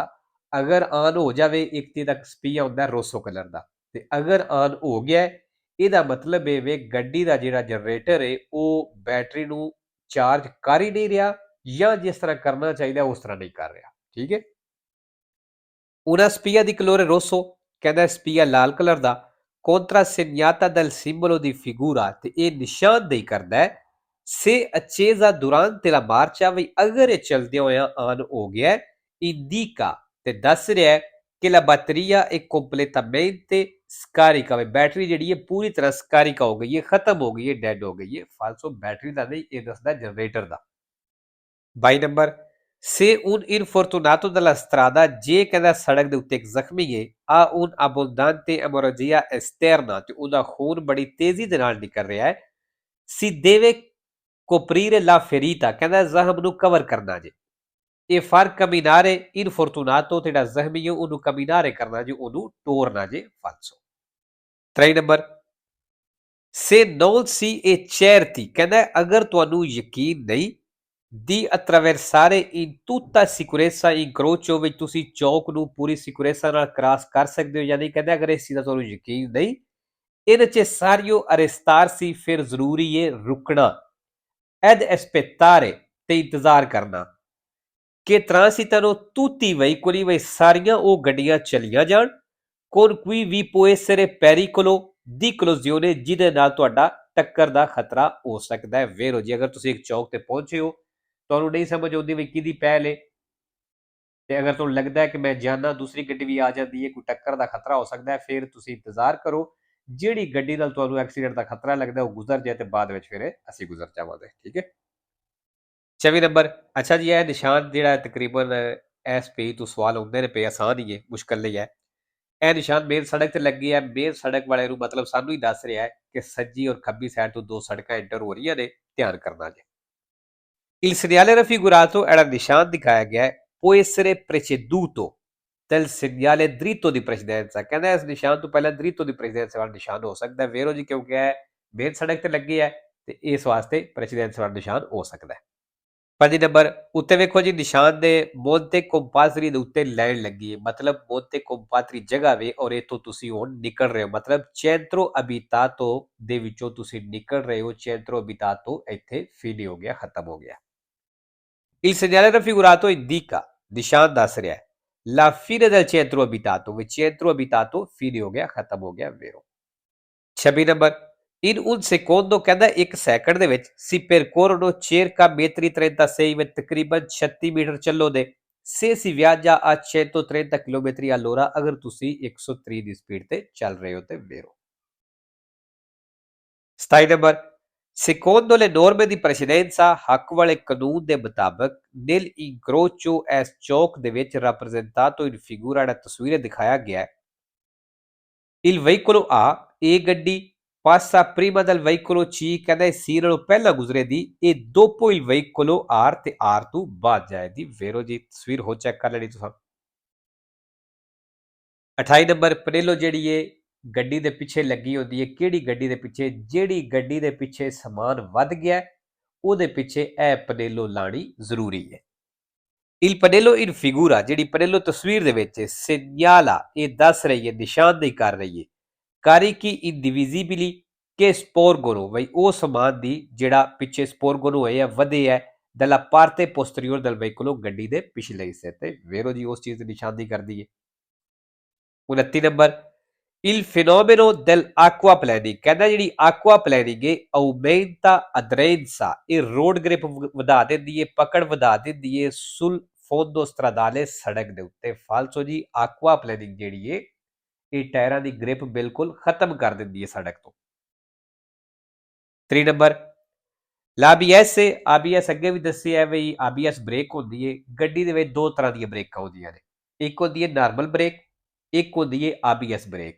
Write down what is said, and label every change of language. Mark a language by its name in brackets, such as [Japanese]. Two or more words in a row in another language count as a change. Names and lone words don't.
[Punjabi] ਅਗਰ ਆਨ ਹੋ ਜਾਵੇ ਇੱਕ ਤੇ ਤੱਕ ਸਪੀਆ ਹੁੰਦਾ ਰੋਸੋ ਕਲਰ ਦਾ, ਤੇ ਅਗਰ ਆਨ ਹੋ ਗਿਆ ਇਹਦਾ ਮਤਲਬ ਇਹ ਵੇ ਗੱਡੀ ਦਾ ਜਿਹੜਾ ਜਨਰੇਟਰ ਹੈ ਉਹ ਬੈਟਰੀ ਨੂੰ ਚਾਰਜ ਕਰ ਹੀ ਨਹੀਂ ਰਿਹਾ ਜਾਂ ਜਿਸ ਤਰ੍ਹਾਂ ਕਰਨਾ ਚਾਹੀਦਾ ਉਸ ਤਰ੍ਹਾਂ ਨਹੀਂ ਕਰ ਰਿਹਾ, ਠੀਕ ਹੈ। ਉਹਨਾਂ [Italian] spia di colore rosso, [Punjabi] ਕਹਿੰਦਾ ਸਪੀਆ ਲਾਲ ਕਲਰ ਦਾ [Italian] contra segnata dal simbolo di figura, [Punjabi] ਤੇ ਇਹ ਨਿਸ਼ਾਨਦੇਹੀ ਕਰਦਾ ਹੈ [Italian] se accesa durante la marcia, [Punjabi] ਵੀ ਅਗਰ ਇਹ ਚਲਦੇ ਹੋਇਆ ਆਨ ਹੋ ਗਿਆ indica ਤੇ ਦੱਸ ਰਿਹਾ ਹੈ ਕਿ [Italian] la batteria è completamente scarica, [Punjabi] ਵੀ ਬੈਟਰੀ ਜਿਹੜੀ ਹੈ ਪੂਰੀ ਤਰ੍ਹਾਂ scarica ਹੋ ਗਈ ਹੈ, ਖਤਮ ਹੋ ਗਈ ਹੈ, ਡੈਡ ਹੋ ਗਈ ਹੈ ਫਾਲਸੋ। ਬੈਟਰੀ ਦਾ ਨਹੀਂ, ਇਹ ਦੱਸਦਾ ਜਨਰੇਟਰ ਦਾ। 22 ਨੰਬਰ, [Italian] se un infortunato della strada, [Punjabi] ਜੇ ਕਹਿੰਦਾ ਸੜਕ ਦੇ ਉੱਤੇ ਇੱਕ ਜ਼ਖਮੀ ਹੈ ਆ [Italian] un abbondante emorragia esterna, [Punjabi] ਤੇ ਉਹਦਾ ਖੂਨ ਬੜੀ ਤੇਜ਼ੀ ਦੇ ਨਾਲ ਨਿਕਲ ਰਿਹਾ ਹੈ [Italian] si deve coprire la ferita, [Punjabi] ਕਹਿੰਦਾ ਜ਼ਖਮ ਨੂੰ ਕਵਰ ਕਰਨਾ ਜੇ। ਇਹ [Italian] far camminare infortunato, [Punjabi] ਤੇ ਜਿਹੜਾ ਜ਼ਖਮੀ ਹੈ ਉਹਨੂੰ ਕਮਿਨਾਰੇ ਕਰਨਾ ਜੇ, ਉਹਨੂੰ ਤੋੜਨਾ ਜੇ ਫਾਲਸੋ। 23 ਨੰਬਰ, [Italian] se non si è certi, [Punjabi] ਕਹਿੰਦਾ ਅਗਰ ਤੁਹਾਨੂੰ ਯਕੀਨ ਨਹੀਂ [Italian] di attraversare in tutta sicurezza incrocio, [Punjabi] ਵਿੱਚ ਤੁਸੀਂ ਚੌਕ ਨੂੰ ਪੂਰੀ ਸਿਕਿਉਰੇਸਾ ਨਾਲ ਕ੍ਰਾਸ ਕਰ ਸਕਦੇ ਹੋ ਜਾਂ ਨਹੀਂ, ਕਹਿੰਦਾ ਅਗਰ ਇਸ ਚੀਜ਼ ਦਾ ਤੁਹਾਨੂੰ ਯਕੀਨ ਨਹੀਂ ਇਹਦੇ ਚ [Italian] sario arrestarsi, [Punjabi] ਫਿਰ ਜ਼ਰੂਰੀ ਹੈ ਰੁਕਣਾ [Italian] ed aspettare, [Punjabi] ਤੇ ਇੰਤਜ਼ਾਰ ਕਰਨਾ ਕਿ [Italian] transitano tutti i veicoli, [Punjabi] ਵੀ ਸਾਰੀਆਂ ਉਹ ਗੱਡੀਆਂ ਚਲੀਆਂ ਜਾਣ [Italian] con cui vi può essere pericolo di collisione, [Punjabi] ਜਿਹਦੇ ਨਾਲ ਤੁਹਾਡਾ ਟੱਕਰ ਦਾ ਖਤਰਾ ਹੋ ਸਕਦਾ ਹੈ। ਵੇਰੋ ਜੀ, ਅਗਰ ਤੁਸੀਂ ਇੱਕ ਚੌਕ ਤੇ ਪਹੁੰਚੇ ਹੋ, ਤੁਹਾਨੂੰ ਨਹੀਂ ਸਮਝ ਆਉਂਦੀ ਵੀ ਕਿਹਦੀ ਪਹਿਲ ਹੈ, ਤੇ ਅਗਰ ਤੁਹਾਨੂੰ ਲੱਗਦਾ ਹੈ ਕਿ ਮੈਂ ਜਾਣਾ ਦੂਸਰੀ ਗੱਡੀ ਵੀ ਆ ਜਾਂਦੀ ਹੈ, ਕੋਈ ਟੱਕਰ ਦਾ ਖਤਰਾ ਹੋ ਸਕਦਾ ਹੈ, ਫਿਰ ਤੁਸੀਂ ਇੰਤਜ਼ਾਰ ਕਰੋ ਜਿਹੜੀ ਗੱਡੀ ਨਾਲ ਤੁਹਾਨੂੰ ਐਕਸੀਡੈਂਟ ਦਾ ਖਤਰਾ ਲੱਗਦਾ ਉਹ ਗੁਜ਼ਰ ਜਾਏ ਤੇ ਬਾਅਦ ਵਿੱਚ ਫਿਰ ਅਸੀਂ ਗੁਜ਼ਰ ਜਾਵਾਂਗੇ। ਠੀਕ ਹੈ। 24 ਨੰਬਰ, ਅੱਛਾ ਜੀ, ਇਹ ਨਿਸ਼ਾਨ ਜਿਹੜਾ ਤਕਰੀਬਨ ਇਸ ਪੇਜ ਤੋਂ ਸਵਾਲ ਆਉਂਦੇ ਨੇ ਪਏ, ਆਸਾਨ ਹੀ ਹੈ, ਮੁਸ਼ਕਲ ਨਹੀਂ ਹੈ। ਇਹ ਨਿਸ਼ਾਨ ਮੇਨ ਸੜਕ ਤੇ ਲੱਗੀ ਹੈ। ਮੇਨ ਸੜਕ ਵਾਲੇ ਨੂੰ ਮਤਲਬ ਸਾਨੂੰ ਹੀ ਦੱਸ ਰਿਹਾ ਹੈ ਕਿ ਸੱਜੀ ਔਰ ਖੱਬੀ ਸਾਈਡ ਤੋਂ ਦੋ ਸੜਕਾਂ ਇੰਟਰ ਹੋ ਰਹੀਆਂ ਨੇ, ਧਿਆਨ ਕਰਨਾ ਜੀ। [Italian] Il segnale raffigurato era il [Punjabi] ਨਿਸ਼ਾਨ ਦਿਖਾਇਆ ਗਿਆ ਹੈ [Italian] può essere preceduto del segnale dritto di precedenza, [Punjabi] ਕਹਿੰਦਾ ਇਸ ਨਿਸ਼ਾਨ ਤੋਂ ਪਹਿਲਾਂ [Italian] dritto di precedenza [Punjabi] ਵਾਲਾ ਨਿਸ਼ਾਨ ਹੋ ਸਕਦਾ ਹੈ ਵੇਰੋ ਜੀ, ਕਿਉਂਕਿ ਇਹ ਮੇਨ ਸੜਕ ਤੇ ਲੱਗੀ ਹੈ ਤੇ ਇਸ ਵਾਸਤੇ precedenza ਵਾਲਾ ਨਿਸ਼ਾਨ ਹੋ ਸਕਦਾ ਹੈ। 5 ਨੰਬਰ ਉੱਤੇ ਵੇਖੋ ਜੀ, ਨਿਸ਼ਾਨ ਦੇ ਮੋਂਤੇ ਕੰਪਾਸਰੀ ਦੇ ਉੱਤੇ ਲਾਈਨ ਲੱਗੀ ਹੈ, ਮਤਲਬ ਮੋਂਤੇ ਕੰਪਾਸਰੀ ਜਗ੍ਹਾ ਵੇ ਔਰ ਇਥੋਂ ਤੁਸੀਂ ਹੁਣ ਨਿਕਲ ਰਹੇ ਹੋ, ਮਤਲਬ [Italian] centro abitato [Punjabi] ਦੇ ਵਿੱਚੋਂ ਤੁਸੀਂ ਨਿਕਲ ਰਹੇ ਹੋ। [Italian] centro abitato [Punjabi] ਇੱਥੇ ਫੀਨੀ ਹੋ ਗਿਆ, ਖਤਮ ਹੋ ਗਿਆ। [Italian] Il segnale raffigurato indica, [Punjabi] ਨਿਸ਼ਾਨ ਦੱਸ ਰਿਹਾ ਹੈ [Italian] la fine del centro abitato, [Punjabi] ਵਿੱਚ [Italian] centro abitato fine [Punjabi] ਹੋ ਗਿਆ, ਖਤਮ ਹੋ ਗਿਆ ਵੇਰੋ। [Italian] 26 ਨੰਬਰ in un secondo, [Punjabi] ਕਹਿੰਦਾ ਇੱਕ ਸੈਕਿੰਡ ਦੇ ਵਿੱਚ [Italian] si percorrono circa metri 36, [Punjabi] ਵਿੱਚ ਤਕਰੀਬਨ 36 ਮੀਟਰ ਚੱਲੋ ਦੇ [Italian] se si viaggia a 130 km all'ora, [Punjabi] ਅਗਰ ਤੁਸੀਂ 130 ਦੀ ਸਪੀਡ ਤੇ ਚੱਲ ਰਹੇ ਹੋ ਤੇ ਵੇਰੋ। [Italian] 27 ਨੰਬਰ secondo le norme di precedenza, [Punjabi] ਹੱਕ ਵਾਲੇ ਕਾਨੂੰਨ ਦੇ ਮੁਤਾਬਕ [Italian] nel incrocio [Punjabi] ਇਸ ਚੌਕ ਦੇ ਵਿੱਚ [Italian] rappresentato in figura, [Punjabi] ਜਿਹੜਾ ਤਸਵੀਰ ਦਿਖਾਇਆ ਗਿਆ ਹੈ [Italian] il veicolo A, [Punjabi] ਇਹ ਗੱਡੀ [Italian] passa prima del veicolo C, [Punjabi] ਕਹਿੰਦਾ C ਨਾਲੋਂ ਪਹਿਲਾਂ ਗੁਜ਼ਰੇ ਦੀ, ਇਹ [Italian] dopo il veicolo R [Punjabi] ਤੇ R ਤੋਂ ਬਾਅਦ ਜਾਏ ਦੀ ਵੇਰੋ ਜੀ। ਤਸਵੀਰ ਹੋ ਚੈੱਕ ਕਰ ਲੈਣੀ ਤੁਸੀਂ। 28 ਨੰਬਰ ਪਨੇਲੋ ਜਿਹੜੀ ਇਹ ਗੱਡੀ ਦੇ ਪਿੱਛੇ ਲੱਗੀ ਹੁੰਦੀ ਹੈ, ਕਿਹੜੀ ਗੱਡੀ ਦੇ ਪਿੱਛੇ? ਜਿਹੜੀ ਗੱਡੀ ਦੇ ਪਿੱਛੇ ਸਮਾਨ ਵੱਧ ਗਿਆ ਉਹਦੇ ਪਿੱਛੇ ਇਹ ਪਨੇਲੋ ਲਾਣੀ ਜ਼ਰੂਰੀ ਹੈ। [Italian] il pannello in figura, [Punjabi] ਜਿਹੜੀ ਪਨੇਲੋ ਤਸਵੀਰ ਦੇ ਵਿੱਚ segnala, ਇਹ ਦੱਸ ਰਹੀ ਹੈ, ਨਿਸ਼ਾਨਦੇਹੀ ਕਰ ਰਹੀ ਹੈ [Italian] carichi indivisibili che sporgono, [Punjabi] ਬਈ ਉਹ ਸਮਾਨ ਦੀ ਜਿਹੜਾ ਪਿੱਛੇ sporgono ਹੋਏ ਆ, ਵਧੇ ਹੈ [Italian] dalla parte posteriore del veicolo, [Punjabi] ਗੱਡੀ ਦੇ ਪਿਛਲੇ ਹਿੱਸੇ ਤੇ ਵੇਰੋ ਜੀ ਉਸ ਚੀਜ਼ ਦੀ ਨਿਸ਼ਾਨਦੇਹੀ ਕਰਦੀ ਹੈ। [Italian] 29 ਨੰਬਰ il fenomeno dell'acquaplaning, [Punjabi] ਕਹਿੰਦਾ ਜਿਹੜੀ aquaplaning ਹੈ [Italian] aumenta aderenza, [Punjabi] ਇਹ ਰੋਡ ਗ੍ਰਿਪ ਵਧਾ ਦਿੰਦੀ ਹੈ, ਪਕੜ ਵਧਾ ਦਿੰਦੀ ਹੈ [Italian] sul fondo stradale, [Punjabi] ਸੜਕ ਦੇ ਉੱਤੇ। ਫਾਲਸੋ ਜੀ aquaplaning ਜਿਹੜੀ ਹੈ ਇਹ ਟਾਇਰਾਂ ਦੀ ਗ੍ਰਿਪ ਬਿਲਕੁਲ ਖਤਮ ਕਰ ਦਿੰਦੀ ਹੈ ਸੜਕ ਤੋਂ। 3 ਨੰਬਰ l'ABS, ABS ਅੱਗੇ ਵੀ ਦੱਸਿਆ ਬਈ ABS ਬ੍ਰੇਕ ਹੁੰਦੀ ਹੈ। ਗੱਡੀ ਦੇ ਵਿੱਚ ਦੋ ਤਰ੍ਹਾਂ ਦੀਆਂ ਬ੍ਰੇਕਾਂ ਹੁੰਦੀਆਂ ਨੇ, ਇੱਕ ਹੁੰਦੀ ਹੈ ਨਾਰਮਲ ਬ੍ਰੇਕ, ਇੱਕ ਹੁੰਦੀ ਹੈ ABS ਬ੍ਰੇਕ।